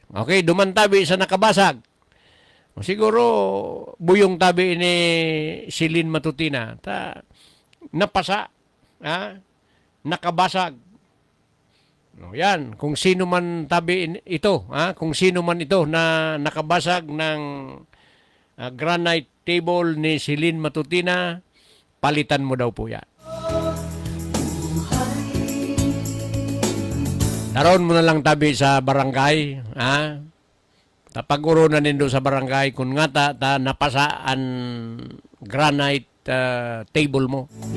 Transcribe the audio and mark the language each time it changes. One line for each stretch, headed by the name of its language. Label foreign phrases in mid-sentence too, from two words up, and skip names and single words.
Bikol: Okay, dumantabi sa nakabasag. O siguro, buyong tabi ni Silin Matutina. Napasa, ha? Nakabasag.
Filipino: No, yan, kung sino man tabi ito, kung sino man ito na nakabasag ng
English: granite table
Filipino: ni Silin Matutina, palitan mo daw po yan.
Bikol: Daron mo na lang tabi sa barangay, tapag-uro na nindo sa barangay kung nga ta napasaan
English: granite table
Bikol: mo.